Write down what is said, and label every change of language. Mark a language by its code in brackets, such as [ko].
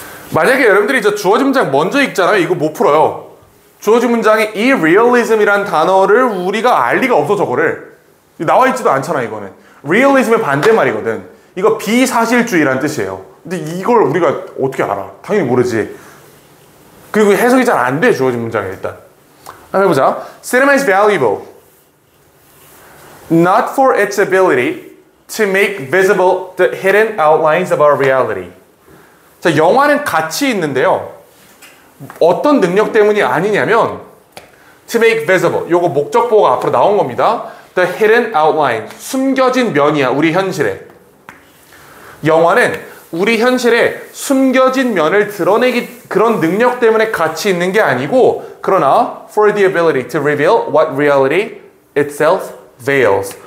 [ko] 만약에 여러분들이 저 주어진 문장 먼저 읽잖아요. 이거 못 풀어요. 주어진 문장에 이 realism이란 단어를 우리가 알 리가 없어. 저거를 나와 있지도 않잖아. 이거는 realism의 반대말이거든. 이거 비사실주의란 뜻이에요. 근데 이걸 우리가 어떻게 알아? 당연히 모르지. 그리고 해석이 잘 안 돼. 주어진 문장에 일단 한번 해보자. [en] Cinema is valuable not for its ability to make visible the hidden outlines of our reality. [ko] 자, 영화는 가치 있는데요. 어떤 능력 때문이 아니냐면 [en] to make visible. [ko] 요거 목적보가 앞으로 나온 겁니다. [en] The hidden outline. [ko] 숨겨진 면이야. 우리 현실에. 영화는 우리 현실에 숨겨진 면을 드러내기 그런 능력 때문에 가치 있는 게 아니고 그러나 [en] for the ability to reveal what reality itself veils.